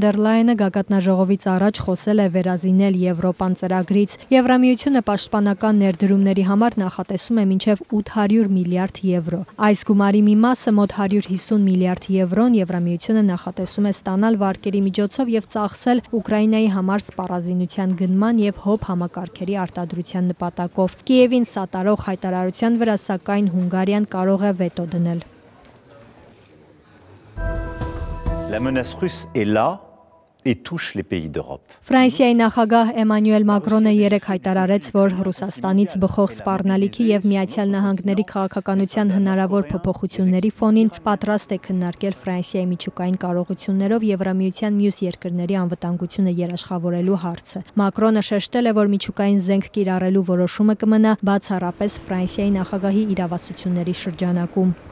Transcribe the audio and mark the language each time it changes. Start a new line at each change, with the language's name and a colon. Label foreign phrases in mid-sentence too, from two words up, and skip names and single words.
Armenian: դեր Լայենը գագաթնաժողովից առաջ խոսել է վերազինել Եվրոպան ծրագրից։ Եվրամիությունը պաշտպանական ներդրումների համար նախատեսում է մինչև 800 միլիարդ եվրո։ Այս գումարի մի մասը մոտ 150 միլիարդ եվրոն Եվրամիությունը նախատեսում է ստանալ վարկերի միջոցով եւ ծախսել Ուկրաինայի համար սպառազինության գնման եւ հոբ համակարգերի արտադրության նպատակով։ Կիևին սատարող հայտարարության վրա սակայն Հունգարիան կարող է վետո դնել։
French: La menace russe est là et touche les pays d'Europe.
Armenian: Ֆրանսիայի նախագահ Էմանուել Մակրոնը երեկ հայտարարեց, որ Ռուսաստանից բխող սպառնալիքի եւ Միացյալ Նահանգների քաղաքականության հնարավոր փոփոխությունների ֆոնին պատրաստ է քննարկել Ֆրանսիայի միջուկային կարողություններով Եվրամիության մյուս երկրների անվտանգությունը երաշխավորելու հարցը։ Մակրոնը շեշտել է, որ միջուկային զենք կիրառելու որոշումը կմնա բացառապես Ֆրանսիայի նախագահի իրավասությունների շրջանակում։